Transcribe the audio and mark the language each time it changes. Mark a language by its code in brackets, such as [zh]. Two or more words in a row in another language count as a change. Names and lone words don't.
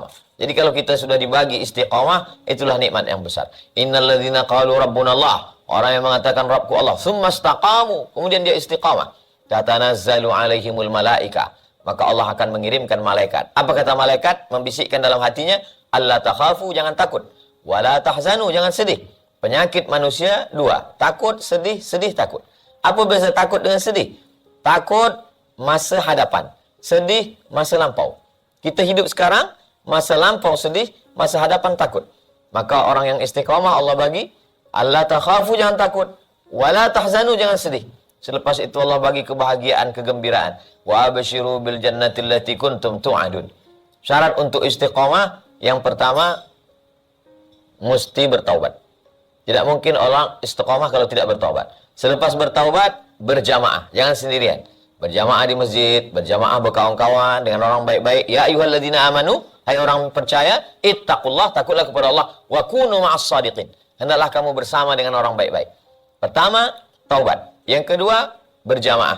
[ms] Jadi kalau kita sudah dibagi istiqamah, itulah nikmat yang besar. [ar] إن الذين قالوا ربنا الله. [ms] Orang yang mengatakan Rabbku Allah. [ar] ثم استقاموا. [ms] Kemudian dia istiqamah. [ar] تتنزل عليهم الملائكة. [ms] Maka Allah akan mengirimkan malaikat. Apa kata malaikat? Membisikkan dalam hatinya, [ar] ألا تخافوا, [ms] jangan takut. [ar] ولا تحزنوا, [ms] jangan sedih. Penyakit manusia dua. Takut, sedih, sedih, takut. Apa beza takut dengan sedih? Takut masa hadapan. Sedih masa lampau. Kita hidup sekarang, masa lampau sedih, masa hadapan takut. Maka orang yang istiqamah Allah bagi, [ar] ألا تخافوا, [ms] jangan takut. [ar] ولا تحزنوا, [ms] jangan sedih. Selepas itu Allah bagi kebahagiaan, kegembiraan. [ar] وأبشروا بالجنة التي كنتم توعدون. [ms] Syarat untuk istiqamah, yang pertama, mesti bertaubat. Tidak mungkin orang istiqamah kalau tidak bertaubat. Selepas bertaubat, berjamaah. Jangan sendirian. Berjamaah di masjid, berjamaah berkawan-kawan dengan orang baik-baik. [ar] يا أيها الذين آمنوا, [ms] hai orang percaya, ittaqullah, takutlah kepada Allah. [ar] وكونوا مع الصادقين. [ms] Hendaklah kamu bersama dengan orang baik-baik. Pertama, taubat. Yang kedua, berjamaah.